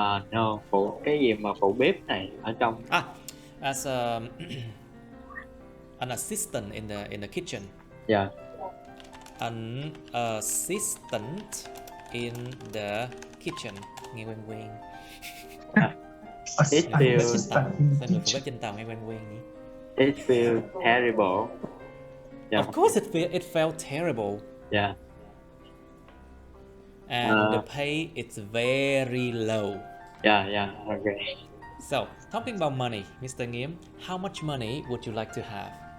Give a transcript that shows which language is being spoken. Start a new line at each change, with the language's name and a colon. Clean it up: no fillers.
Vietnamese: No, cái gì mà phụ bếp này ở trong.
English: As an assistant in the kitchen. Yeah. An assistant in the kitchen.
Vietnamese: Nghe quen quen.
English: It feels.
Vietnamese: Sao người phụ bếp trên tàu nghe quen quen nhỉ?
English: It feels terrible. Yeah. Of course it felt terrible. Yeah. And the pay is very low. Yeah, okay. So, talking about money, Mr. Nghiêm, how much money would you like to have?